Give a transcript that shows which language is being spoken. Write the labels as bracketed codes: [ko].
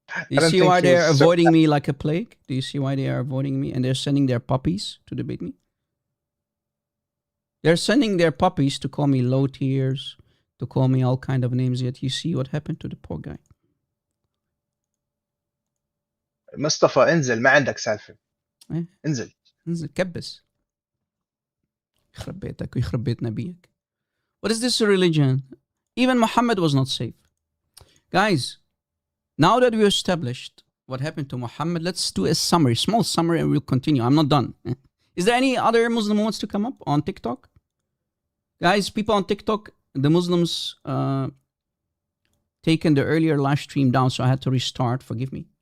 [en] You see why they're avoiding me like a plague? Do you see why they are avoiding me? And they're sending their puppies to debate me? They're sending their puppies to call me low tiers, to call me all kind of names. Yet you see what happened to the poor guy. [ar] مصطفى انزل ما عندك سالفة. إيه؟ انزل كبس. يخرب بيتك ويخرب بيت نبيك. [en] What is this religion? Even Muhammad was not safe. Guys, now that we established what happened to Muhammad, let's do a summary, small summary, and we'll continue. I'm not done. Is there any other Muslim who wants to come up on TikTok? Guys, people on TikTok, the Muslims taken the earlier live stream down, so I had to restart. Forgive me.